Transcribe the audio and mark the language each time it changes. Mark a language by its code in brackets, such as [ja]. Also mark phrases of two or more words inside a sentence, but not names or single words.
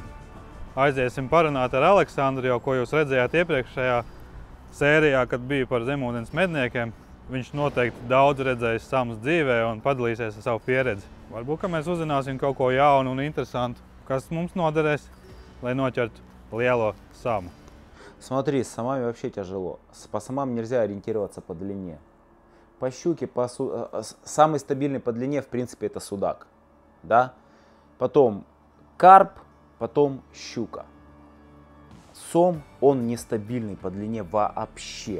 [lv] Aiziesim parunāt ar Aleksandru, jau ko jūs redzējāt iepriekšējā sērijā, kad bija par zemūdens medniekiem. Viņš noteikti daudz redzējis samus dzīvē un padalīsies ar savu pieredzi. Varbūt, ka mēs uzzināsim kaut ko jaunu un interesantu, kas mums noderēs, lai noķertu lielo samu. [ru] Смотри, с самами вообще тяжело. По самам нельзя ориентироваться по длине. По щуке, самый стабильный по длине, в принципе, это судак. Да? Потом карп, потом щука. Сом, он нестабильный по длине вообще.